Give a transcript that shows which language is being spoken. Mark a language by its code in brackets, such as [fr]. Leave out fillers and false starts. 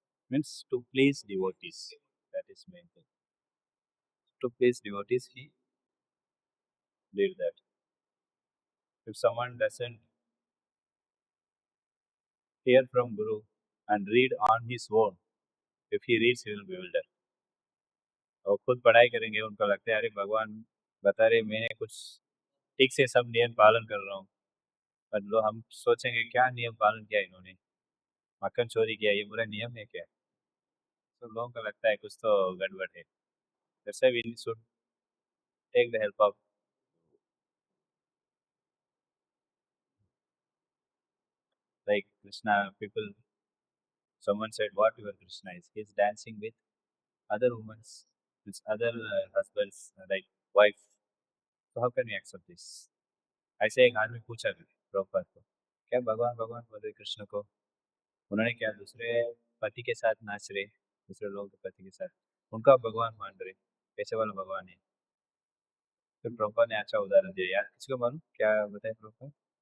[en] Means to please devotees. That is main thing. To please devotees, he did that. If someone doesn't hear from Guru and read on his own, if he reads, he will bewilder. [hi] और खुद पढ़ाई करेंगे उनको लगता है अरे भगवान बता रहे मैंने कुछ ठीक से सब नियम पालन कर रहा हूँ पर लो हम सोचेंगे क्या नियम पालन किया इन्होंने मक्खन चोरी किया ये बुरा नियम है क्या तो लोगों को लगता है कुछ तो गड़बड़ है [en] That's why we should take the help of like Krishna people. Someone said, "What your Krishna is? He's dancing with other women, with other husbands, like wife. So how can we accept this?" [hi] ऐसे एक आदमी पूछा प्रभुपाद को क्या भगवान भगवान बोल रहे कृष्ण को उन्होंने क्या दूसरे पति के साथ नाच रहे दूसरे लोगों के पति के साथ उनका भगवान मान रहे कैसे वाला भगवान है फिर प्रभुपाद ने अच्छा उदाहरण दिया यार किसी को मालूम क्या बताया प्रभुपाद